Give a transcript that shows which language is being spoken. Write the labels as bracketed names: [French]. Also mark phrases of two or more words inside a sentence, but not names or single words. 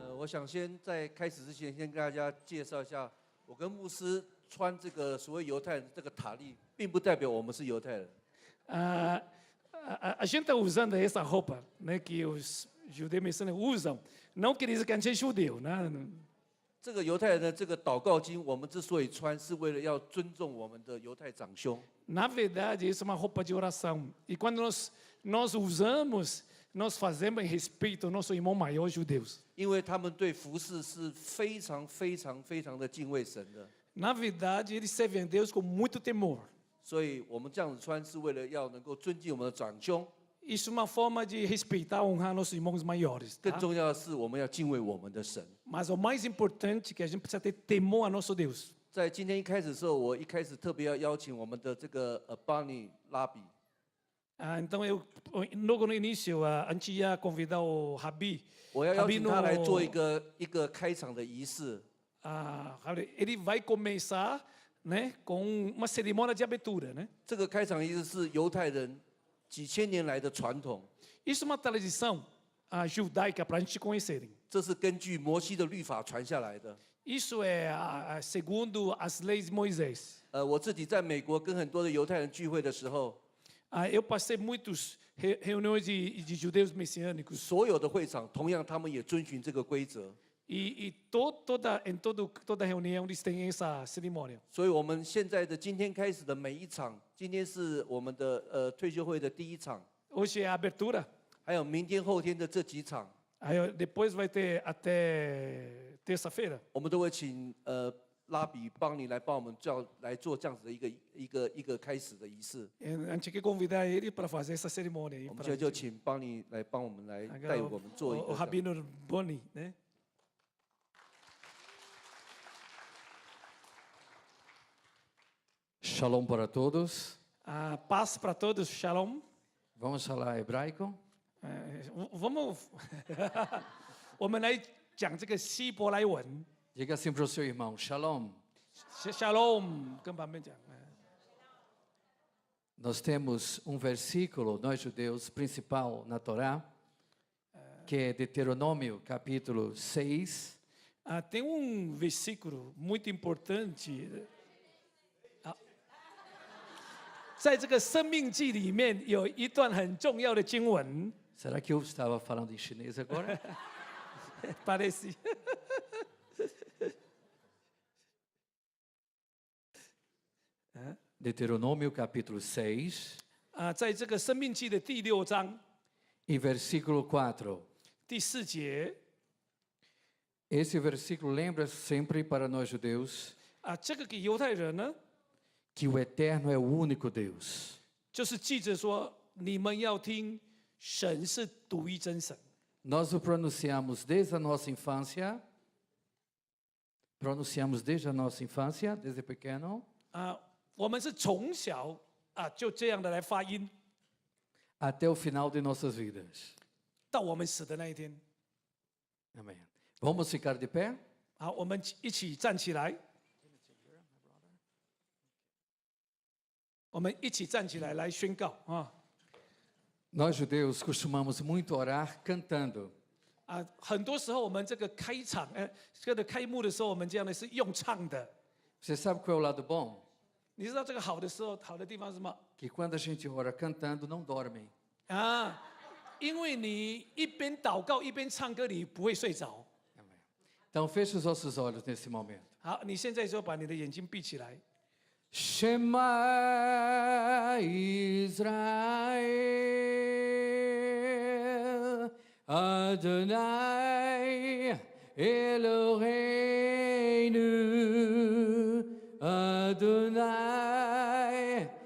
[Chinese] 想先在开始之前，先跟大家介绍一下，我跟牧师穿这个所谓犹太人这个塔利，并不代表我们是犹太人。 [Portuguese] A gente está usando essa roupa, né, que os judeus messiânicos usam, não quer dizer que a gente é judeu, né? [Chinese] 这个犹太人的这个祷告经，我们之所以穿，是为了要尊重我们的犹太长兄。 [Portuguese] Na verdade, isso é uma roupa de oração. E quando nós usamos, nós fazemos em respeito ao nosso irmão maior judeus. [Chinese] 因为他们对服事是非常非常非常的敬畏神的。 [Portuguese] Na verdade, eles servem a Deus com muito temor. [Chinese] 所以我们这样子穿，是为了要能够尊敬我们的长兄。 [Portuguese] Isso é uma forma de respeitar, honrar nossos irmãos maiores. [Chinese] 更重要的是，我们要敬畏我们的神。 [Portuguese] Mas o mais importante é que a gente precisa ter temor a nosso Deus. [Chinese] 在今天一开始的时候，我一开始特别要邀请我们的这个Barney 拉比。 [Portuguese] Então, logo no início, a gente ia convidar o Rabi. [Chinese] 我要邀请他来做一个开场的仪式。 [Portuguese] Ele vai começar, né, com uma cerimônia de abertura, né? [Chinese] 这个开场仪式是犹太人几千年来的传统。 [Portuguese] Isso é uma tradição judaica para a gente conhecerem. [Chinese] 这是根据摩西的律法传下来的。 [Portuguese] Isso é segundo as leis de Moisés. [Chinese] 我自己在美国跟很多的犹太人聚会的时候， [Portuguese] eu passei muitas reuniões de judeus messiânicos. [Chinese] 所有的会场同样他们也遵循这个规则。 [Portuguese] E toda reunião eles têm essa cerimônia. [Chinese] 所以我们现在的今天开始的每一场，今天是我们的退休会的第一场。 [Portuguese] Hoje é a abertura. [Chinese] 还有明天后天的这几场。 [Portuguese] Depois vai ter até terça-feira. [Chinese] 我们都会请拉比帮你来帮我们来做这样子的一个开始的仪式。 [Portuguese] A gente quer convidar ele para fazer essa cerimônia. [Chinese] 我们现在就请帮你来帮我们来带我们做一个。 [Portuguese] O Rabino Boni, né? Shalom para todos. Paz para todos, shalom. Vamos falar hebraico? Vamos. [Chinese] 我们来讲这个希伯来文。 [Portuguese] Diga assim para o seu irmão, Shalom. Shalom, [Chinese] 跟旁边讲。 [Portuguese] Nós temos versículo, nós judeus, principal na Torá, que é Deuteronômio, capítulo 6. Tem versículo muito importante. [Chinese] 在这个生命记里面有一段很重要的经文。 [Portuguese] Será que eu estava falando em chinês agora? Parece. Deuteronômio capítulo 6. [Chinese] 在这个生命记的第6章 [Portuguese] e versículo 4. [Chinese] 第4节。 [Portuguese] Esse versículo lembra sempre para nós judeus [Chinese] 这个给犹太人呢 [Portuguese] que o eterno é o único Deus. [Chinese] 就是记着说，你们要听，神是独一真神。 [Portuguese] Nós o pronunciamos desde a nossa infância. Pronunciamos desde a nossa infância, desde pequeno. [Chinese] 我们是从小就这样的来发音， [Portuguese] até o final de nossas vidas. [Chinese] 到我们死的那一天。 [Portuguese] Amém. Vamos ficar de pé? [Chinese] 好，我们一起站起来。我们一起站起来来宣告啊！ [Portuguese] Nós judeus costumamos muito orar cantando. [Chinese] 很多时候我们这个开场，这个开幕的时候，我们这样的是用唱的。 [Portuguese] Você sabe qual é o lado bom? [Chinese] 你知道这个好的时候，好的地方是什么？ [Portuguese] Que quando a gente ora cantando, não dorme. [Chinese] 因为你一边祷告一边唱歌，你不会睡着。 [Portuguese] Então feche os vossos olhos nesse momento. [Chinese] 好，你现在就把你的眼睛闭起来。 [Hebrew] שמע ישראל, אדוני אלוהינו, אדוני